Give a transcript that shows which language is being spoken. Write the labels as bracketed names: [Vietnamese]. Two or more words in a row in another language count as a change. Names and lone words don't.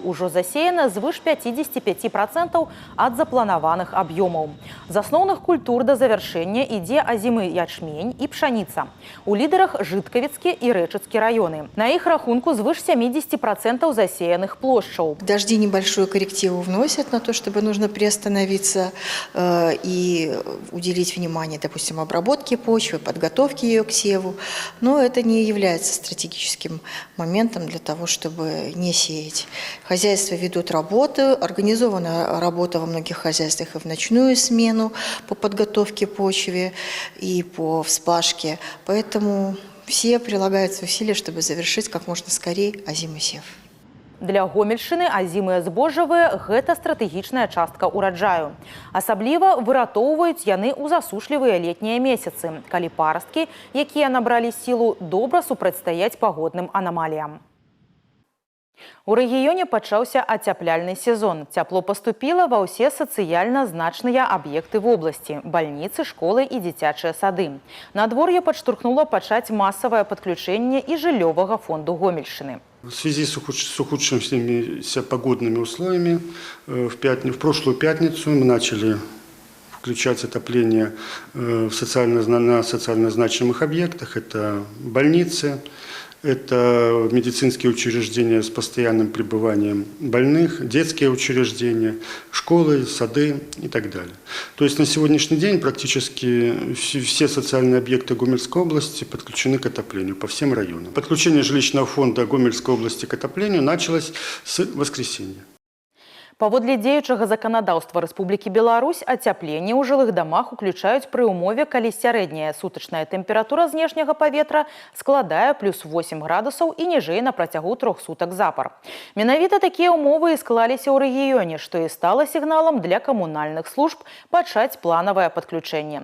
[Belarusian] Ужо засеяна звыш 55% ад запланаваных аб'ёмаў. З асноўных культур да завяршэння ідзе азімы ячмень і пшаніца. У лідарах Жыткавіцкі і Рэчыцкі раёны. На іх рахунку звыш 70% засеяных плошчаў. [Russian] Дожди небольшую коррективу вносят на то, чтобы нужно приостановиться и уделить внимание, допустим, обработке почвы, подготовке ее к севу. Но это не является стратегическим моментом для того, чтобы не сеять. Хозяйства ведут работу, организована работа во многих хозяйствах и в ночную смену по подготовке почвы и по вспашке. Поэтому все прилагают усилия, чтобы завершить как можно скорее озимый сев. [Belarusian] Для Гомельшчыны азімыя збожжавыя – гэта стратэгічная частка ўраджаю. Асабліва выратоўваюць яны ў засушлівыя летнія месяцы, калі парасткі, якія набралі сілу, добра супрацьстаяць пагодным анамаліям. У рэгіёне пачаўся ацяпляльны сезон. Цяпло паступіла ва ўсе сацыяльна значныя аб'екты вобласці – бальніцы, школы і дзіцячыя сады. Надвор'е падштурхнула пачаць масавае падключэнне і жыллёвага фонду Гомельшчыны. [Russian] В связи с ухудшившимися погодными условиями в прошлую пятницу мы начали включать отопление на социально значимых объектах. Это больницы, это медицинские учреждения с постоянным пребыванием больных, детские учреждения, школы, сады и так далее. То есть на сегодняшний день практически все социальные объекты Гомельской области подключены к отоплению по всем районам. Подключение жилищного фонда Гомельской области к отоплению началось с воскресенья. [Belarusian] Паводле дзеючага заканадаўства Рэспублікі Беларусь ацяпленне ў жылых дамах уключаюць пры ўмове, калі сярэдняя сутачная тэмпература знешняга паветра складае плюс 8 градусаў і ніжэй на працягу 3 сутак запар. Менавіта такія ўмовы і склаліся ў рэгіёне, што і стала сігналам для камунальных служб пачаць планавае падключэнне.